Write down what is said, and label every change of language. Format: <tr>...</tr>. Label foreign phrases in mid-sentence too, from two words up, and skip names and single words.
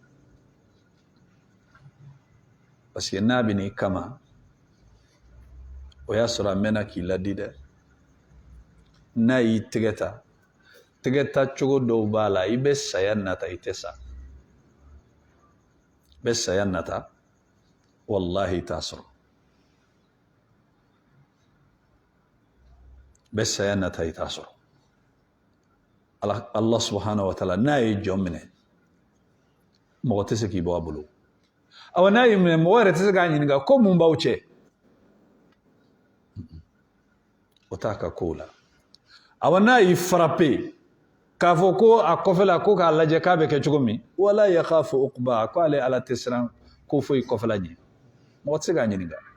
<fr>parce que</fr> <bm>n'a bɛ n'i kama o y'a sɔrɔ a mɛnna k'i ladi dɛ n'a y'i tɛgɛ ta cogo dɔw b'a la i bɛ saya nata i tɛ sa i bɛ saya nata wallahi i t'a sɔrɔ bɛ saya nata i t'a sɔrɔ</bm> <ar>الله سبحانه وتعالى</ar> <bm>n'a ye jɔn minɛ mɔgɔ tɛ se k'i bɔ a bolo awa n'a ye minɛ mɔgɔ yɛrɛ tɛ se k'a ɲininka ko mun b'aw cɛ o t'a ka kow la awa n'a y'i frappé k'a fɔ ko a kɔfɛla ko k'a lajɛ k'a bɛ kɛ cogo min</bm> <ar>ولا يخاف عقبى</ar> <bm>ko ale ala tɛ siran ko foyi kɔfɛla ɲɛ mɔgɔ tɛ se k'a ɲininka</bm>